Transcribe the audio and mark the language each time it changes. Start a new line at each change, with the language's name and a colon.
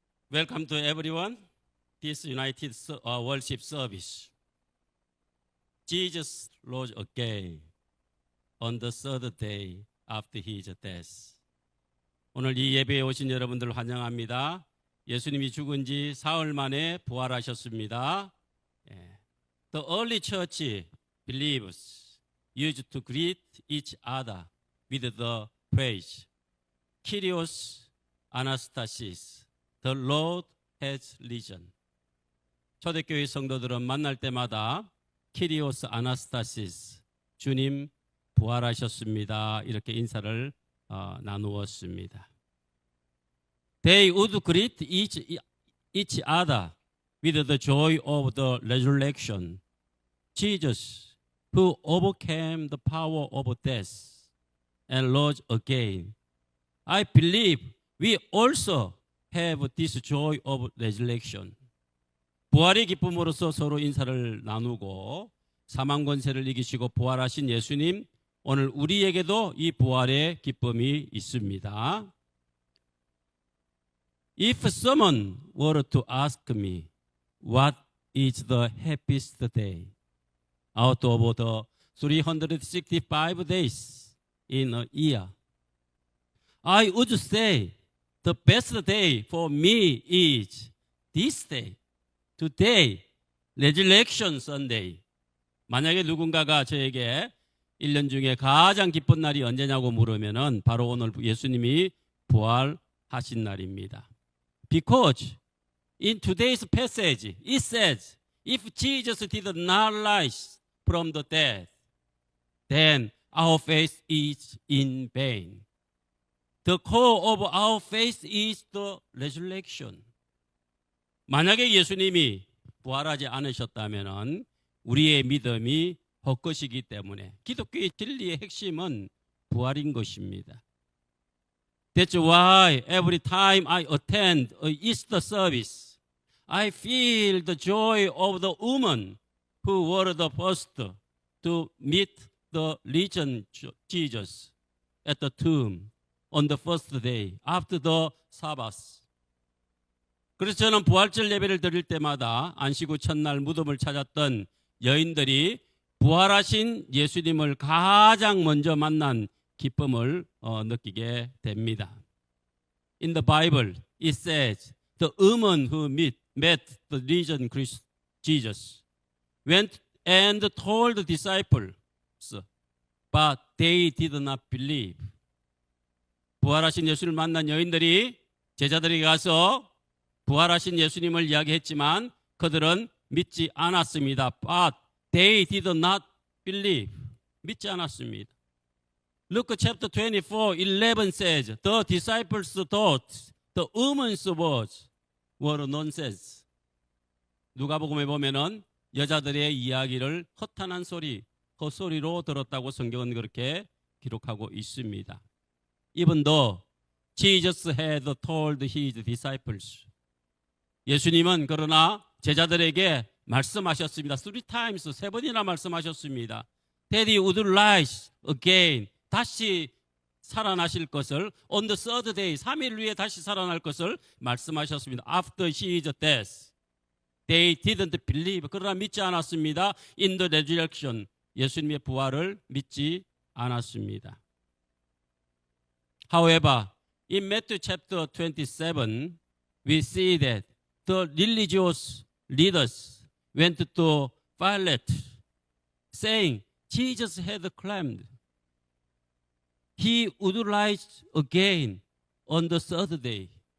English: Welcome to everyone. This United Worship Service. Jesus rose again on the third day after his death.
Korean: 오늘 이 예배에 오신 여러분들 환영합니다. 예수님이 죽은 지 사흘 만에 부활하셨습니다.
English: The early church believers used to greet each other with the phrase, Kyrios Anastasis, the Lord has risen.
Korean: 초대교회 성도들은 만날 때마다 Kyrios Anastasis, 주님 부활하셨습니다. 이렇게 인사를 나누었습니다.
English: They would greet each other with the joy of the resurrection. Jesus, who overcame the power of death and rose again, I believe we also have this joy of resurrection.
Korean: 부활의 기쁨으로써 서로 인사를 나누고 사망 권세를 이기시고 부활하신 예수님, 오늘 우리에게도 이 부활의 기쁨이 있습니다.
English: If someone were to ask me, what is the happiest day out of the 365 days in a year? I would say the best day for me is this day, today, Resurrection Sunday.
Korean: 만약에 누군가가 저에게 1년 중에 가장 기쁜 날이 언제냐고 물으면은 바로 오늘 예수님이 부활하신 날입니다.
English: Because in today's passage, it says, if Jesus did not rise from the dead, then our faith is in vain. The core of our faith is the resurrection.
Korean: 만약에 예수님이 부활하지 않으셨다면 우리의 믿음이 헛것이기 때문에 기독교의 진리의 핵심은 부활인 것입니다.
English: That's why every time I attend a Easter service, I feel the joy of the women who were the first to meet the risen Jesus at the tomb on the first day after the Sabbath.
Korean: 그래서 저는 부활절 예배를 드릴 때마다 안식 후 첫날 무덤을 찾았던 여인들이 부활하신 예수님을 가장 먼저 만난 기쁨을 느끼게 됩니다.
English: In the Bible, it says, the woman who met the risen Jesus went and told the disciples, but they did not believe.
Korean: 부활하신 예수를 만난 여인들이 제자들에게 가서 부활하신 예수님을 이야기했지만 그들은 믿지 않았습니다.
English: But they did not believe.
Korean: 믿지 않았습니다.
English: Luke chapter 24, 11 says, the disciples thought the woman's words were nonsense.
Korean: 누가복음에 보면은 여자들의 이야기를 허탄한 소리, 헛소리로 들었다고 성경은 그렇게 기록하고 있습니다.
English: Even though Jesus had told his disciples.
Korean: 예수님은 그러나 제자들에게 말씀하셨습니다. 3times, 3번이나 말씀하셨습니다.
English: That he would rise again.
Korean: 다시 살아나실 것을
English: on the third day,
Korean: 3일 후에 다시 살아날 것을 말씀하셨습니다.
English: After his death. They didn't believe.
Korean: 그러나 믿지 않았습니다.
English: In the resurrection.
Korean: 예수님의 부활을 믿지 않았습니다.
English: However, in Matthew chapter 27, we see that the religious leaders went to Pilate, saying, Jesus had claimed he would rise again on the third day.